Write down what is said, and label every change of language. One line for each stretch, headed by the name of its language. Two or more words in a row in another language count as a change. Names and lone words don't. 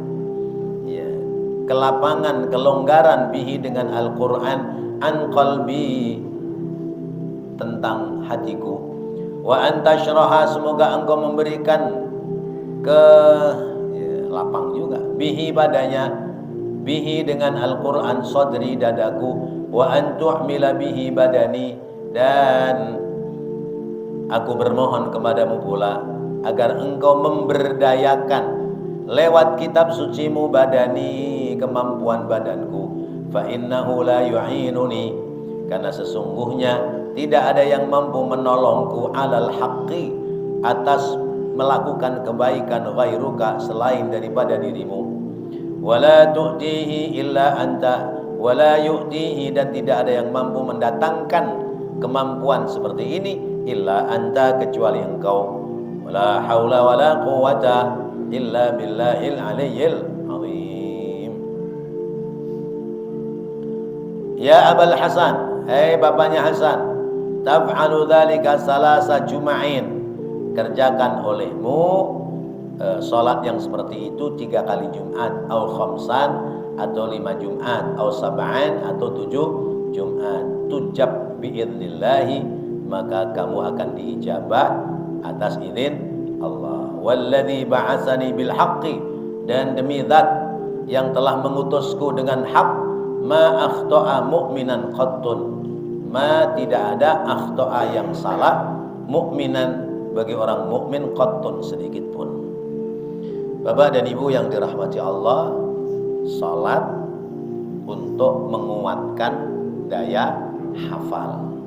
Indonesian: kelapangan, kelonggaran, bihi, dengan Al-Quran,
Arabic: عن قلبي,
Indonesian: tentang hatiku,
Arabic: وأن تشرح,
Indonesian: semoga engkau memberikan lapang juga, bihi, padanya, bihi, dengan Al-Quran, sadri, dadaku,
Arabic: وأن تعمل به بدني,
Indonesian: dan aku bermohon kepadamu pula agar engkau memberdayakan lewat kitab sucimu badani, kemampuan badanku,
Arabic: فإنه لا يعينني,
Indonesian: karena sesungguhnya tidak ada yang mampu menolongku,
Arabic: على الحق,
Indonesian: atas melakukan kebaikan, ghairuka, selain daripada dirimu,
Arabic: ولا تؤتيه إلا أنت، ولا يؤتيه,
Indonesian: dan tidak ada yang mampu mendatangkan kemampuan seperti ini,
Arabic: إلا أنت,
Indonesian: kecuali engkau,
Arabic: ولا حول ولا قوة إلا بالله العلي العظيم. يا أبا الحسن,
Indonesian: hai bapaknya Hasan,
Arabic: تفعل ذلك ثلاث جمع,
Indonesian: kerjakan olehmu salat yang seperti itu 3 kali Jumat,
Arabic: أو خمسا,
Indonesian: atau 5 Jumat,
Arabic: أو سبعا,
Indonesian: atau 7 Jumat,
Arabic: تجاب بإذن الله,
Indonesian: maka kamu akan diijabah atas izin Allah.
Arabic: والذي بعثني بالحق,
Indonesian: dan demi zat yang telah mengutusku dengan hak,
Arabic: ما أخطأ مؤمنا قط، ما,
Indonesian: tidak ada, akhta'a, yang salah, mu'minan, bagi orang mukmin, qattun, sedikit pun. Bapak dan Ibu yang dirahmati Allah, salat untuk menguatkan daya hafal.